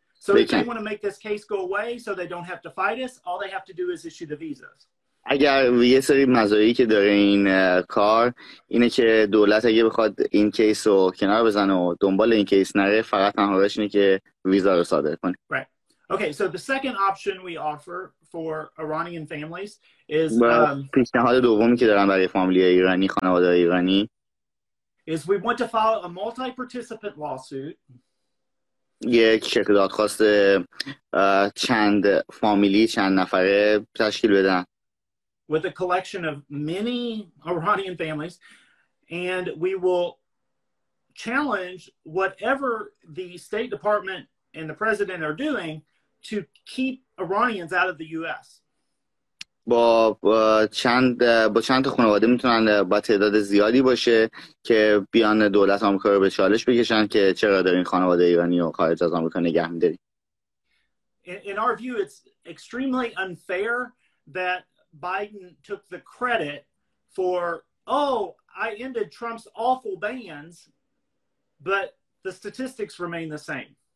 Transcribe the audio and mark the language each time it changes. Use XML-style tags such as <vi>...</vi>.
<en>So if they want to make this case go away so they don't have to fight us, all they have to do is issue the visas.</en> <fa>اگر یه سری مزایایی که داره این کار اینه که دولت اگه بخواد این کیس رو کنار بزنه و دنبال این کیس نره، فقط تنهاش اینه که ویزا رو صادر کنه.</fa> <en>Right. Okay, so the second option we offer for Iranian families is</en> <fa>پیشنهاد دومی که دارن برای فامیلی ایرانی، خانواده ایرانی،</fa> <en>is we want to file a multi-participant lawsuit.</en> <fa>یک شکل دادخواست چند فامیلی، چند نفره تشکیل بدن.</fa> <en>With a collection of many Iranian families, and we will challenge whatever the State Department and the president are doing to keep Iranians out of the U.S.</en> <fa>با چند تا خانواده میتونن با تعداد زیادی باشه که بیان دولت آمریکا رو به چالش بکشن که چرا دارین خانواده ایرانی رو خارج از آمریکا نگه می‌دارین.</fa> <en>In our view, it's extremely unfair that Biden took the credit for, oh, I ended Trump's awful bans, but the statistics remain the same.</en>